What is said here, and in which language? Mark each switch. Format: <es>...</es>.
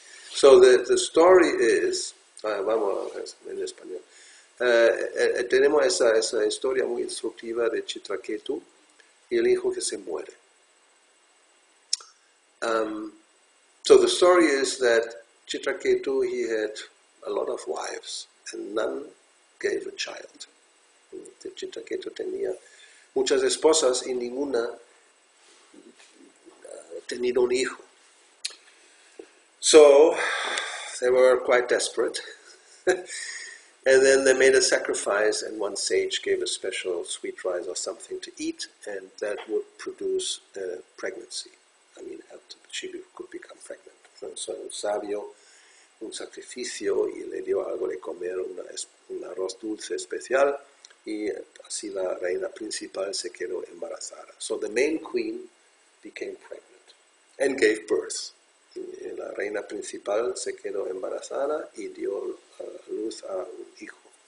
<en>So the story is,</en> <es>vamos en español. Tenemos esa historia muy instructiva de Chitraketu y el hijo que se muere.</es> <en>So the story is that Chitraketu, he had a lot of wives and none gave a child.</en> <es>Chitraketu tenía muchas esposas y ninguna tenía un hijo.</es> <en>So they were quite desperate. And then they made a sacrifice, and one sage gave a special sweet rice or something to eat, and that would produce pregnancy. I mean, she could become pregnant.</en> <es>So un sabio, un sacrificio, y le dio algo de comer, un arroz dulce especial, y así la reina principal se quedó embarazada.</es> <en>So the main queen became pregnant and gave birth.</en> <es>La reina principal se quedó embarazada y dio a luz a un hijo.</es>